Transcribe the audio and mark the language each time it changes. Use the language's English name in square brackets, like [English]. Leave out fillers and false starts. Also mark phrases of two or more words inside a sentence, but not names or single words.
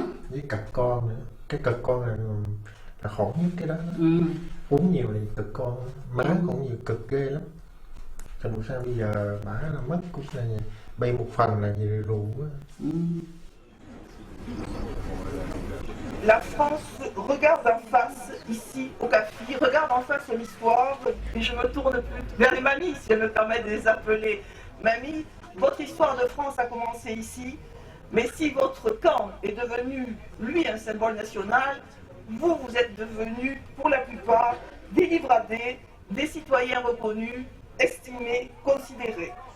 [Vietnamese] Với cực con nữa. Cái cực con là khổ nhất cái đó. Uống nhiều thì cực con. Má cũng nhiều cực ghê lắm. Thành sao bây giờ bả là mất cũng là bây một phần là vì rượu á. [French] La France regarde en face, ici, au CAFI, regarde en face son histoire, et je me tourne plus vers les mamies, si elles me permettent de les appeler. Mamie, votre histoire de France a commencé ici, mais si votre camp est devenu, lui, un symbole national, vous êtes devenus, pour la plupart, des livradés, des citoyens reconnus, estimés, considérés.